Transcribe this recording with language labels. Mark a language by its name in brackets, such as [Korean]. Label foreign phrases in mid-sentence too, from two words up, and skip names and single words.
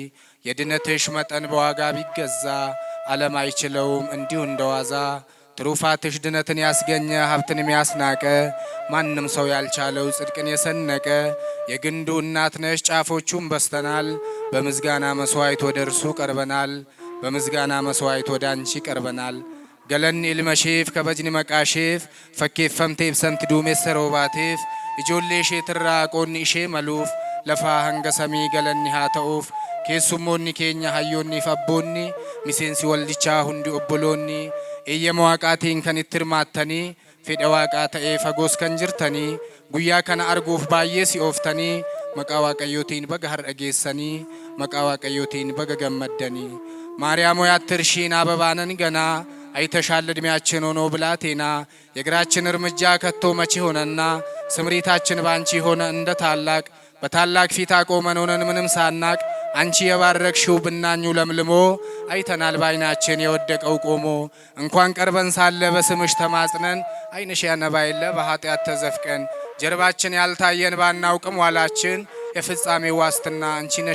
[Amharic] የድነትሽ መጠን በዋጋ ቢገዛ ዓለም አይችለውም እንዲሁ እንደዋዛ ትሩፋትሽ ድነትን ያስገኘ ሀብትን የሚያስናቀ ማንም ሰው ያልቻለው ጽድቅን የሰነቀ የግንዱ እናት ነሽ ጫፎቹም በስተናል በምስጋና መስዋዕት ወደ እርሱ ቀርበናል በምስጋና መስዋዕት ወደ አንቺ ቀርበናል። ገለኒ [Oromo] ilmasheef kabajni maqaasheef fakkeeffamtee ibsamti duumessa roobaatiif ijoollee isheetirraa qoonni ishee maluuf lafaa hanga samii galanni haa ta'uuf keessummoonni keenya hayyoonniif abboonni miseensi waldichaa hundi obboloonni eeyyama waaqaatiin kan itti hirmaattanii fedha waaqaa ta'ee fagoos kan jirtanii guyyaa kana arguuf baay'ee si'ooftanii maqaa waaqayyootiin baga har'a geessanii maqaa waaqayyootiin baga gammaddanii [Amharic] ማርያም ሆይ አትርሺን አበባነን ገና አይተሻል እድሜያችን ሆኖ ብላቴና የእግራችን እርምጃ ከቶ መቼ ሆነና ስምሪታችን ባንቺ ሆነ እንደ ታላቅ በታላቅ ፊት አቆመን ሆነን ምንም ሳናቅ አንቺ የባረክሽው ብናኙ ለምልሞ አይተናል ባይናችን የወደቀው ቆሞ እንኳን ቀርበን ሳለ በስምሽ ተማጽነን አይንሽ ያነባይለ በኃጢአት ተዘፍቀን ጀርባችን ያልታየን ባናውቅም ዋላችን የፍጻሜ ዋስትና አንቺ ነሽ